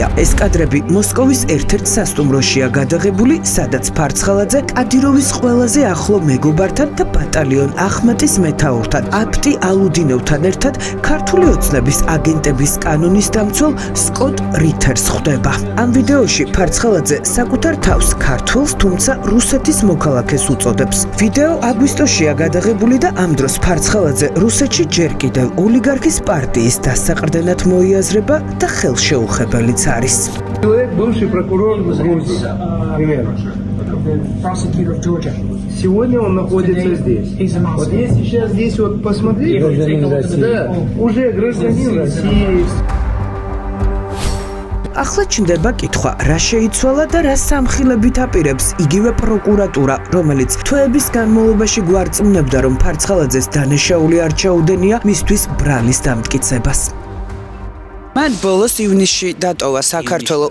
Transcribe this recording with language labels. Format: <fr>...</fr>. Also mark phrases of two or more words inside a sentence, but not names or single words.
<ka>ეს კადრები მოსკოვის ერთ-ერთ სასტუმროშია გადაღებული, სადაც ფარცხალაძე კადიროვის ყველაზე ახლო მეგობართან და ბატალიონ ახმატის მეთაურთან, აფტი ალუდინოვთან ერთად ქართული ოცნების აგენტების კანონის დამცველ სკოტ რითერს ხვდება. ამ ვიდეოში ფარცხალაძე საკუთარ თავს ქართველს, თუმცა რუსეთის მოქალაქეს უწოდებს. ვიდეო აგვისტოშია გადაღებული და ამ დროს ფარცხალაძე რუსეთში ჯერ კიდევ ოლიგარქის პარტიის დასაყრდენად მოიაზრება და ხელშეუხებელიც არის.</ka> <ru>Человек, бывший прокурор Грузии, примерно. Сегодня он находится здесь. Вот если сейчас здесь вот посмотреть, да, уже гражданин России.</ru> <ka>ახლა ჩნდება კითხვა, რა შეიცვალა და რა სამხილებით აპირებს იგივე პროკურატურა, რომელიც თვეების განმავლობაში გვარწმუნებდა, რომ ფარცხალაძეს დანაშაული არ ჩაუდენია მისთვის ბრალის დამტკიცებას. მან ბოლოს ივნისში დატოვა საქართველოს.</ka>